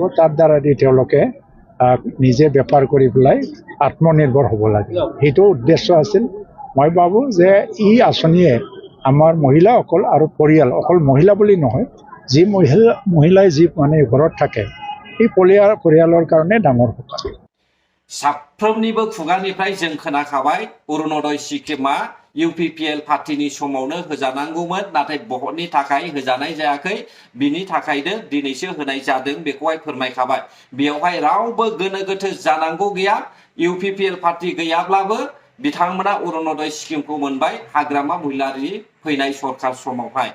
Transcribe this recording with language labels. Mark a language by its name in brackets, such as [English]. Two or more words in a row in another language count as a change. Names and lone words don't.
[Assamese] তাৰ দ্বাৰা দি তেওঁলোকে নিজে বেপাৰ কৰি পেলাই আত্মনিৰ্ভৰ হ'ব লাগে, সেইটো উদ্দেশ্য আছিল। মই ভাবোঁ যে এই আঁচনিয়ে আমাৰ মহিলাসকল আৰু পৰিয়াল, অকল মহিলা বুলি নহয়, যি মহিলাই যি মানে ঘৰত থাকে এই পৰিয়ালৰ কাৰণে ডাঙৰ সকাহ। [Bodo] साफ्रोमनिबो खुगानिफ्राय जों खोनाखाबाय अरुणोदय स्किमआ UPPL पार्टीनि समावनो होजानांगौमोन, नाथाय बहुतनि थाखाय होजानाय जायाखै। बिनि थाखायनो दिनैसो होनाय जादों बेखौहाय फोरमायखाबाय। बेयावहाय रावबो गोनो गोथो जानांगौ गैया। UPPL पार्टी गैयाब्लाबो बिथांमोना अरुणोदय स्किमखौ मोनबाय हाग्रामा महिलारि फैनाय सरकार समावहाय।